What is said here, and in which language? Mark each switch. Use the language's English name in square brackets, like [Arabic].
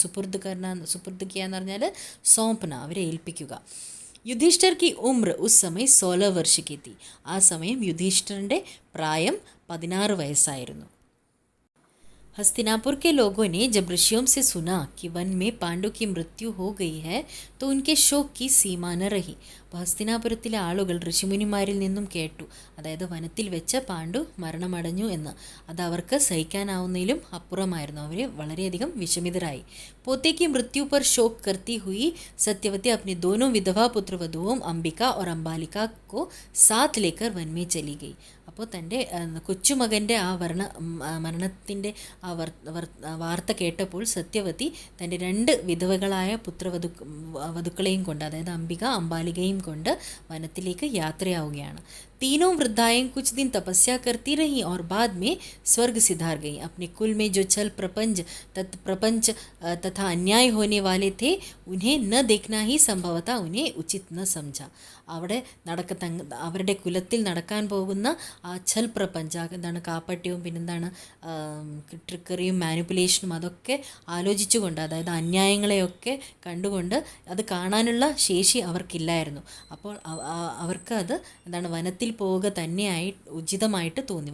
[Malayalam] സുപുർദ് Kia എന്ന് പറഞ്ഞാൽ സോംപ്ന, അവരെ ഏൽപ്പിക്കുക. [Hindi] യുധിഷ്ഠിർ की उम्र उस समय 16 वर्ष की थी. [Malayalam] ആ സമയം യുധിഷ്ഠിരൻ്റെ പ്രായം 16 വയസ്സായിരുന്നു. [Hindi] हस्तिनापुर के लोगों ने जब ऋषियों से सुना कि वन में पांडु की मृत्यु हो गई है तो उनके शोक की सीमा न रही. [Malayalam] അപ്പോൾ ഹസ്തിനാപുരത്തിലെ ആളുകൾ ഋഷിമുനിമാരിൽ നിന്നും കേട്ടു, അതായത് വനത്തിൽ വെച്ച് പാണ്ഡു മരണമടഞ്ഞു എന്ന്. അത് അവർക്ക് സഹിക്കാനാവുന്നതിലും അപ്പുറമായിരുന്നു. അവർ വളരെയധികം വിഷമിതരായി. [Hindi] पोते की मृत्यु पर शोक करती हुई सत्यवती अपने दोनों विधवा पुत्र वधुओं अंबिका और अंबालिका को साथ लेकर वन में चली गई. [Malayalam] അപ്പോൾ തൻ്റെ കൊച്ചുമകൻ്റെ ആ മരണത്തിൻ്റെ ആ വാർത്ത കേട്ടപ്പോൾ സത്യവതി തൻ്റെ 2 വിധവകളായ വധുക്കളെയും കൊണ്ട്, അതായത് അംബിക അംബാലികയും കൊണ്ട് വനത്തിലേക്ക് യാത്രയാവുകയാണ്. [Hindi] तीनों वृद्धाएं कुछ दिन तपस्या करती रहीं और बाद में स्वर्ग सिधार गईं. अपने कुल में जो छल प्रपंच तथा अन्याय होने वाले थे उन्हें न देखना ही संभवतः उन्हें उचित न समझा. [Malayalam] അവിടെ അവരുടെ കുലത്തിൽ നടക്കാൻ പോകുന്ന ആ ഛൽ പ്രപഞ്ചം, എന്താണ് കാപ്പട്യവും പിന്നെന്താണ് ട്രിക്കറിയും മാനിപ്പുലേഷനും, അതൊക്കെ ആലോചിച്ചുകൊണ്ട്, അതായത് അന്യായങ്ങളെയൊക്കെ കണ്ടുകൊണ്ട് അത് കാണാനുള്ള ശേഷി അവർക്കില്ലായിരുന്നു. അപ്പോൾ അവർക്ക് അത് എന്താണ് വനത്തിൽ പോവുക തന്നെയായി ഉചിതമായിട്ട് തോന്നി.